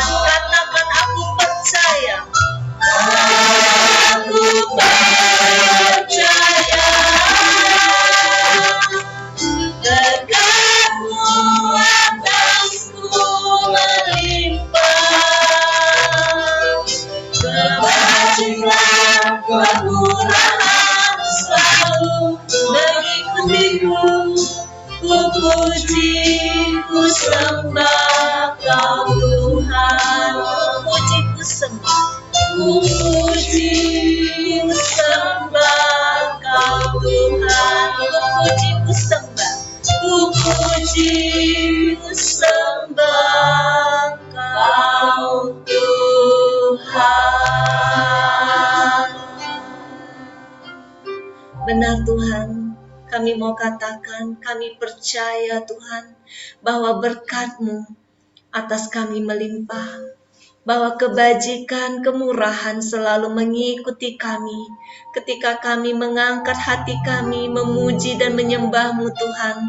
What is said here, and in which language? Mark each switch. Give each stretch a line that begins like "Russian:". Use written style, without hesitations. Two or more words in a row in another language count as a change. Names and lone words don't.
Indonesian: Katakan, aku percaya, aku percaya berkat-Mu atasku melimpah, kebajikan kemurahan selalu mengikutiku. Ku puji, ku sembah Kau Tuhan. Ku puji, ku sembah, ku puji, ku sembah Kau Tuhan. Ku puji, ku sembah, ku puji, ku sembah Kau Tuhan. Benar Tuhan, kami mau katakan, kami percaya Tuhan, bahwa berkat-Mu atas kami melimpah, bahwa kebajikan, kemurahan selalu mengikuti kami ketika kami mengangkat hati kami, memuji dan menyembah-Mu Tuhan.